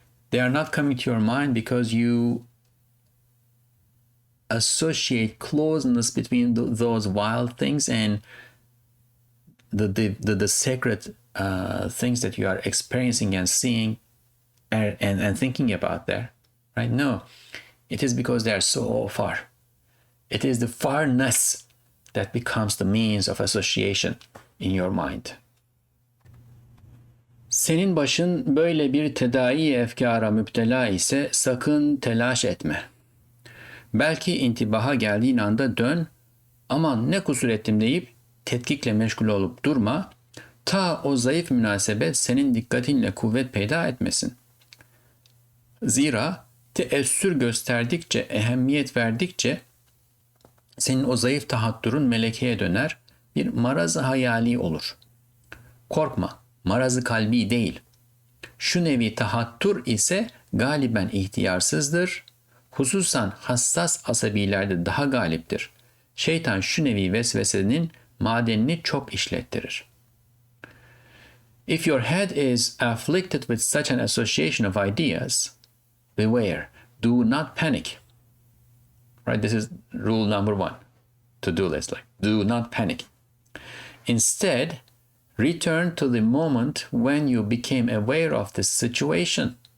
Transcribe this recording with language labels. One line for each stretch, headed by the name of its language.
English: They are not coming to your mind because you associate closeness between those wild things and the sacred things that you are experiencing and seeing and thinking about there, right? No, it is because they are so far. It is the farness that becomes the means of association in your mind.
Turkish: Senin başın böyle bir tedai efkara müptela ise sakın telaş etme. Belki intibaha geldiğin anda dön, aman ne kusur ettim deyip tetkikle meşgul olup durma, ta o zayıf münasebet senin dikkatinle kuvvet peyda etmesin. Zira teessür gösterdikçe, ehemmiyet verdikçe senin o zayıf tahattürün melekeye döner, bir marazı hayali olur. Korkma, marazı kalbi değil. Şu nevi tahattür ise galiben ihtiyarsızdır, hususan hassas asabilerde daha galiptir. Şeytan şu nevi vesvesenin madenini çok işlettirir.
English: If your head is afflicted with such an association of ideas, beware, do not panic. Right, this is rule number 1, to-do list, like, do not panic. Instead, return to the moment when you became aware of this situation.